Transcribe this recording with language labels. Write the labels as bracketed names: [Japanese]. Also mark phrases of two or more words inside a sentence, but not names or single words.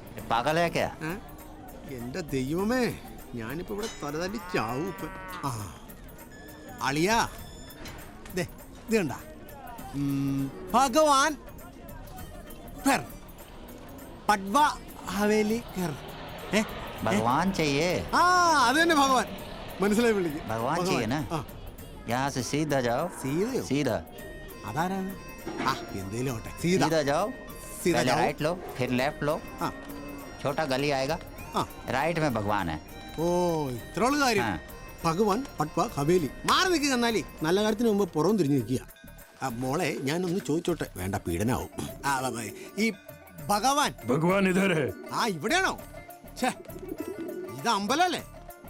[Malayalam] എന്റെ ദൈവമേ, ഞാനിപ്പോ ഇവിടെ തലതല്ലി ചാവും ഇപ്പൊ. അളിയാ, ഇത് കണ്ട ഭഗവാൻ പട്വാ ഹവേലി [Hindi] भगवान चाहिए। [Malayalam] അത് തന്നെ ഭഗവാൻ. മനസ്സിലായി വിളിക്കും. [Hindi] भगवान चाहिए ना? यहाँ से सीधा जाओ। सीधा? [Malayalam] അതാരാണ്? എന്തേലും [Hindi] सीधा जाओ, पहले राइट लो, फिर लेफ्ट लो, छोटा गली आएगा, राइट में भगवान है. [Malayalam] ഓ, ഇത്രയുള്ള കാര്യം. ഭഗവാൻ പട്വാ ഹവേലി. മാറി നിൽക്കുക. എന്നാലേ നല്ല കാര്യത്തിന് മുമ്പ് പുറം തിരിഞ്ഞു നിൽക്കുക. മോളെ, ഞാനൊന്ന് ചോദിച്ചോട്ടെ? വേണ്ട, പീഡനാവും. ഈ ഭഗവാൻ ഇതരെ? ഇവിടെയാണോ? ഇത് അമ്പലല്ലേ?